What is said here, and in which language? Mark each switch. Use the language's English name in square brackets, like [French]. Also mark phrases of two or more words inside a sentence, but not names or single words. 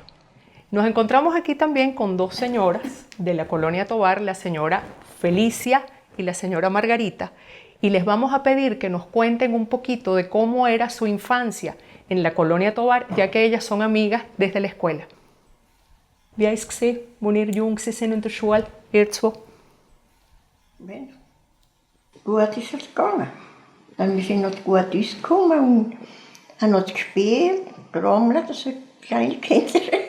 [Spanish] Nos encontramos aquí también con dos señoras de la colonia Tovar, la señora Felicia y la señora Margarita, y les vamos a pedir que nos cuenten un poquito de cómo era su infancia en la colonia Tovar, ya que ellas son amigas desde la escuela. [German] Wie ist es gewesen, als ihr jung sind in der Schule, ihr zwei? Bueno, gut ist es gegangen. Dann wir sind noch gut rausgekommen und haben noch gespielt, getrommelt, das sind kleine Kinder.